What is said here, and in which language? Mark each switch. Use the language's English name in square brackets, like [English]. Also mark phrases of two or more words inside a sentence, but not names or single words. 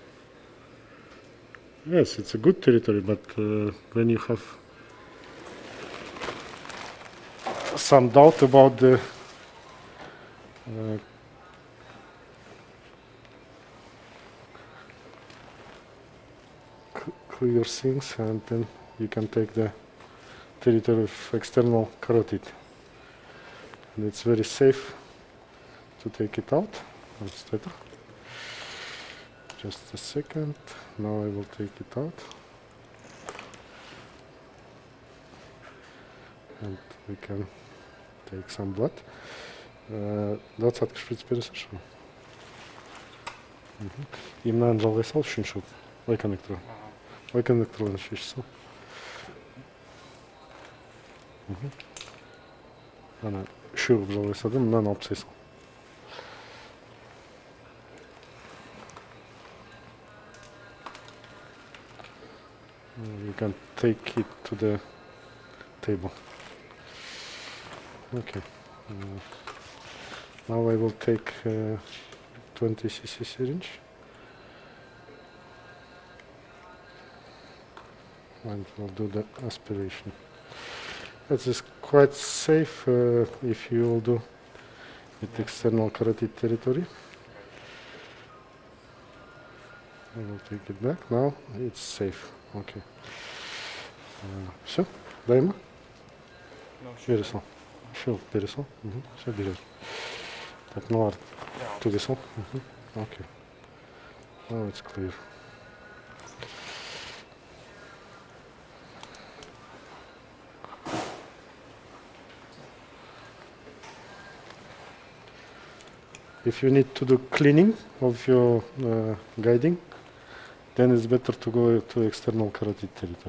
[English] Yes, it's a good territory, but when you have some doubt about the clear things, and then you can take the territory of external carotid, and it's very safe to take it out. Just a second. Now I will take it out. And we can take some blood. [Kazakh] 20 шприц бересің шо? И мынаны жалғай сал, үшінші ой коннекторы. Ой коннекторларын шешіп сал. Ана үшеу қылып жалғай салдым, мынаны алып тастай сал. [English] You can take it to the table. Okay. Now I will take 20 cc syringe and we'll do the aspiration. It is quite safe if you will do it external carotid territory. I will take it back. Now it's safe. [Russian] Okay. Все, дай ему. Пересол. Все, пересол. Все, берет. Так, ну ладно. Пересол. [English] Okay. Now it's clear. If you need to do cleaning of your guiding, then it's better to go to external carotid territory.